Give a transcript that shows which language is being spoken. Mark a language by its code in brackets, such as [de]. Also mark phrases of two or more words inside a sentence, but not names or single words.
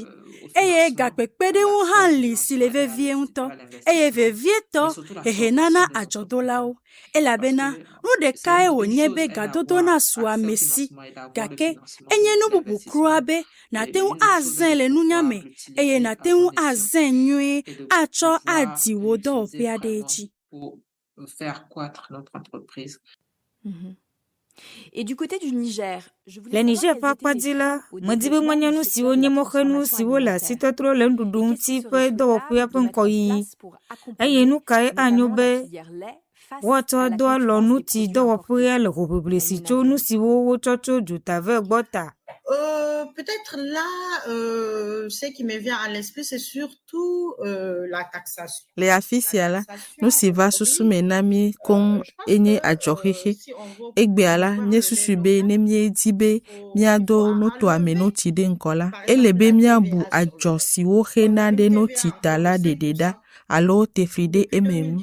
[ee] Eye gakpekpeɖeŋu hã li si le vevie ŋutɔ eye vevietɔ hehe nana adzɔdolawo elabena nu ɖekae wònye be gadodo na su ame si gake enye nu bubu kura be nate ŋu azẽ le nunya me eye nate ŋu azẽ nyuie atsɔ adi wo dɔwɔƒea ɖe edzi. [fr] Faire croître notre entreprise. Et du côté du Niger, je voulais [ee] Le [fr] savoir [ee] Niger [fr] quels [ee] pa [fr] étaient [ee] kpa [fr] les [ee] dzi la, [fr] freins au [ee] medi be [fr] développement du [ee] manyanu siwo [fr] secteur de [ee] nye la moxenu [fr] transformation [ee] siwo le [fr] alimentaire. [ee] asitɔtrɔ le [fr] Et [ee] nuɖuɖu [fr] qu'est-ce [ee] ŋuti [fr] qui serait [ee] ƒe dɔwɔƒea [fr] souhaitable [ee] ƒe [fr] de mettre en [ee] ŋkɔyiyi. [fr] place pour [ee] Eye [fr] accompagner [ee] nu kae anyo [fr] notamment la [ee] be [fr] filière lait face [ee] woatsɔ [fr] à la [ee] do alɔ [fr] concurrence [ee] nu [fr] des [ee] ti [fr] produits importés? [ee] dɔwɔƒea le hoʋiʋli si tso nu siwo wotsɔ tso duta ve gbɔ ta. [fr] Peut-être là, ce qui me vient à l'esprit, c'est surtout la taxation. [ee] Le afi sia la, nu si va susu me na mi koŋ enye adzɔxexe. Egbea la, nye susu be ne miedi be miado nuto ame noti ɖe ŋkɔ la, ele be miabu adzɔ siwo xena ɖe noti ta la ɖeɖe ɖa alo tefli ɖe eme nu.